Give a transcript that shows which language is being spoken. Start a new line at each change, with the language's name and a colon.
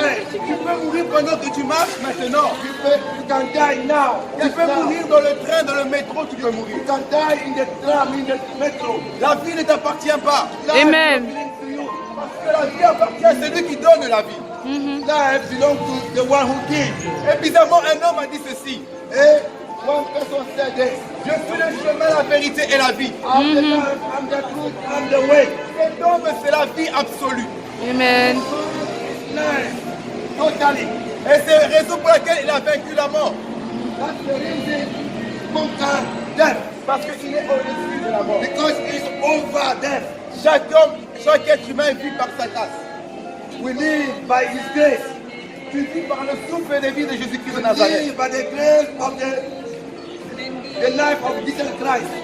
French: Tu peux mourir pendant que tu marches maintenant.
English: You can die now.
French: Tu peux mourir dans le train, dans le métro, tu peux mourir.
English: You can die in the tram, in the metro.
French: La vie ne t'appartient pas. Amen. Parce que la vie appartient à celui qui donne la vie.
English: Life belongs to the one who gives.
French: Et bizarrement, un homme a dit ceci. Et
English: one person said this.
French: Je suis le chemin, la vérité et la vie.
English: I'm the life, I'm the truth, I'm the way.
French: Cet homme, c'est la vie absolue. Amen.
English: Life, totally.
French: Et c'est la raison pour laquelle il a vaincu la mort.
English: That's the reason conquer death.
French: Parce qu'il est au-dessus de la mort.
English: Because it's over death.
French: Chaque homme, chaque être humain vit par sa grâce.
English: We live by His grace.
French: Tu vis par le souffle de vie de Jésus-Christ de Nazareth.
English: We live by the grace of the life of Jesus Christ.